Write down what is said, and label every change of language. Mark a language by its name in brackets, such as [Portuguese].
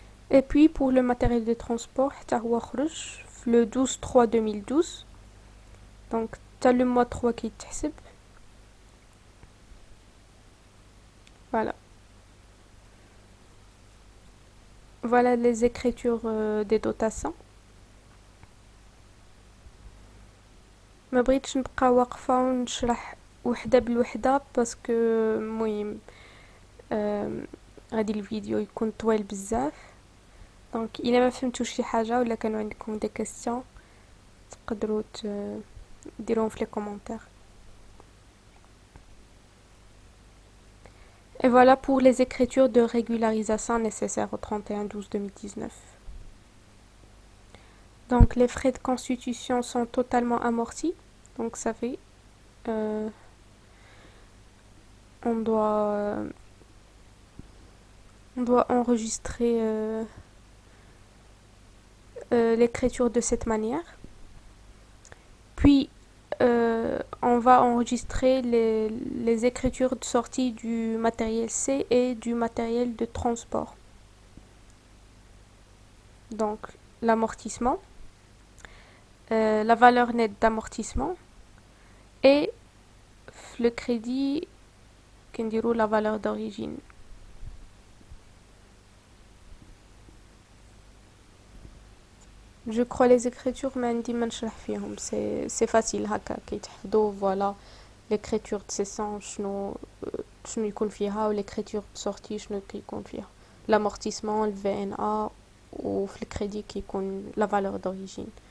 [French] Et puis, pour le matériel de transport, le 12/3/2012. Donc, tu as le mois 3 qui est. Voilà. Voilà les écritures des dotations. [Arabic] ما بغيتش نبقى واقفة ونشرح وحدة بالوحدة باسكو المهم غادي الفيديو يكون طويل بزاف. دونك الا ما فهمتوش شي حاجة ولا كانوا عندكم دي كاستيون تقدروا ديروهم في لي كومونتير. [French] Et voilà pour les écritures de régularisation nécessaires au 31/12/2019. Donc les frais de constitution sont totalement amortis. Donc ça fait on doit enregistrer l'écriture de cette manière. Puis on va enregistrer les écritures de sortie du matériel C et du matériel de transport. Donc l'amortissement, la valeur nette d'amortissement et le crédit qui dit la valeur d'origine. Je crois les écritures [Arabic] ما عندي ما نشرح فيهم, [French] c'est facile [Arabic] هكا كيتحفظوا. [French] voilà l'écriture de cession [Arabic] شنو يكون فيها [French] و l'écriture de sortie [Arabic] شنو كيكون فيها, [French] l'amortissement, le VNA ou le crédit qui يكون la valeur d'origine.